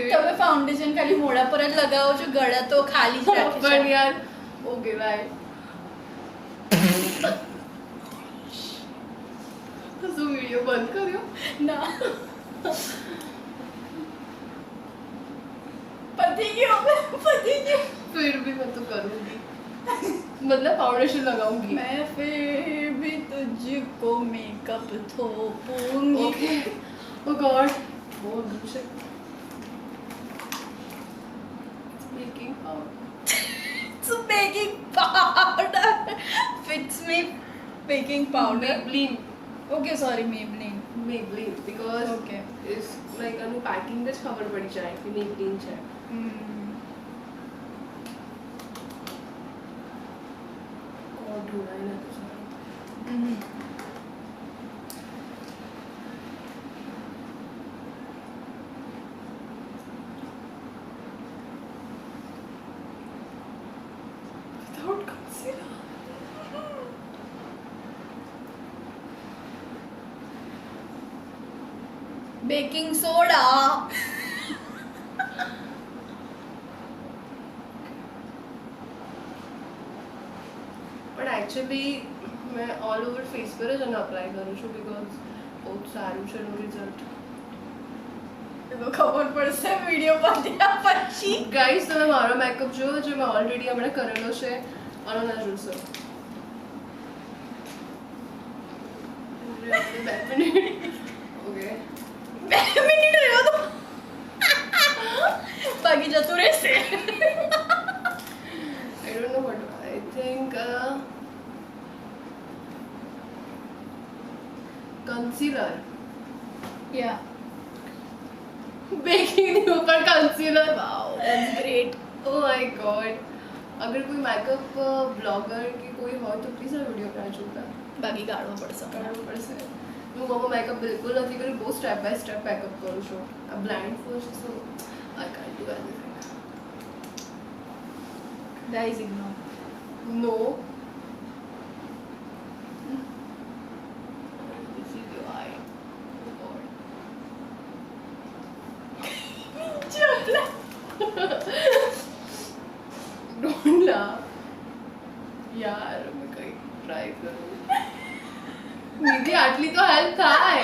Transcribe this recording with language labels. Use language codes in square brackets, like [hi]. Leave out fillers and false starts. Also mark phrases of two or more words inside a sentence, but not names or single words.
[gu] તમે ફાઉન્ડેશન ખાલી મોઢા પર જ લગાવો છો ગળા તો ખાલી જ રાખી પણ છે યાર [en] okay bye. [gu] શું વિડિયો બંધ કર્યો? ના પતી ગયો પતી ગયો [hi] फिर भी मैं तो करूंगी. मतलब फाउंडेशन लगाऊंगी. मैं फिर भी तुझको मेकअप थोपूंगी [en] Okay. Oh God. [hi] बहुत दूर से. [en] Baking powder. It's baking powder. Fits me baking powder. Maybelline. Okay, sorry, Maybelline. Maybelline because Okay. is like [gu] આનું પેકિંગ જ ખબર પડી જાય કે Maybelline છે. [hi] और ढूंढा ही ना कुछ. [en] Without concealer. Baking soda. [gu] પણ એકચ્યુઅલી મેં [en] all over face [gu] પર જ એને અપ્લાય કરું છું બીકોઝ બહુ સારું છે એનું રિઝલ્ટ. તો ખબર પડશે વિડિયો બન્યા પછી. ગાઈસ તમે મારો મેકઅપ જો જે મેં ઓલરેડી હમણાં કરેલો છે આનો ના જોશો. બે મિનિટ. ઓકે. 2 મિનિટ રહ્યો તો ભાગી જતું રહેશે. [en] I don't know what. I think concealer. Yeah. [hi] बेकिंग के ऊपर कंसीलर. [en] Wow, that's great. Oh my god. [hi] अगर कोई [en] makeup blogger [hi] की कोई हो तो प्लीज [gu] આ વિડિયો ના જોતા. બાકી કાઢવો પડશે મને. કરવું પડશે. હું મારો મેકઅપ બિલકુલ નથી કર્યું, બહુ [en] step by step [gu] મેકઅપ કરું છું. [en] આ blind first so I can't do anything. Guys, ignore. નો. This is your eye. Oh God. Don't laugh. यार मैं कहीं ट्राई करूँ. [gu] નિધિ આટલી તો हेल्प થાય.